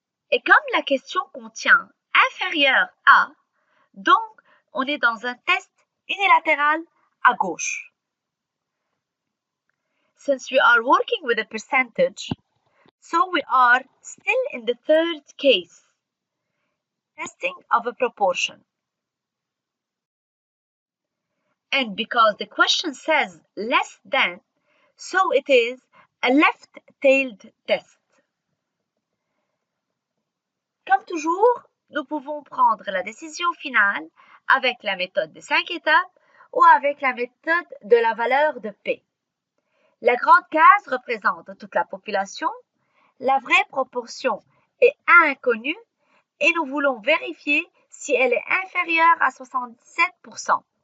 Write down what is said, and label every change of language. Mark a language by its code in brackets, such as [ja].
[fr] Et comme la question contient inférieur à, donc on est dans un test unilatéral à gauche. [en] Since we are working with a percentage, so we are still in the 3rd case, testing of a proportion. And because the question says less than, so it is a left-tailed test. [fr] Comme toujours, nous pouvons prendre la décision finale avec la méthode des 5 étapes ou avec la méthode de la valeur de P. La grande case représente toute la population, la vraie proportion est inconnue et nous voulons vérifier si elle est inférieure à 77%.